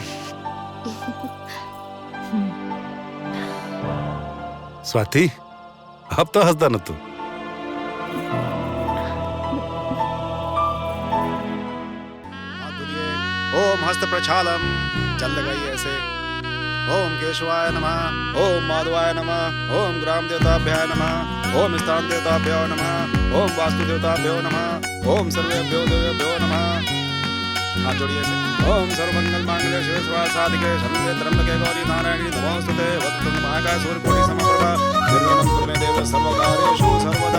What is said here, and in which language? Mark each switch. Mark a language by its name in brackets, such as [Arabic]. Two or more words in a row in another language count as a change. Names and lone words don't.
[Punjabi] स्वाति अब तो हंसदा न तू। [Sanskrit] ओम हस्त प्रक्षालम, [Hindi] चल लगाइए ऐसे। [Sanskrit] ओम केशवाय नमः, ओम माधवाय नमः, ओम ग्राम देवताभ्याय नमः, ओम स्थान देवताभ्यो नमः, ओम वास्तु देवताभ्यो नमः, ओम सर्वेभ्यो देवेभ्यो नमः। [Hindi] हाथ जोड़िए ऐसे। [Sanskrit] ओम सर्वमंगल मांगल्ये शिवे सर्वार्थसाधिके शरण्ये त्र्यंबके गौरी नारायणी नमोस्तुते वक्रतुंड महाकाय सूर्यकोटि समप्रभा निर्विघ्नं कुरु मे देव सर्वकार्येषु सर्वदा।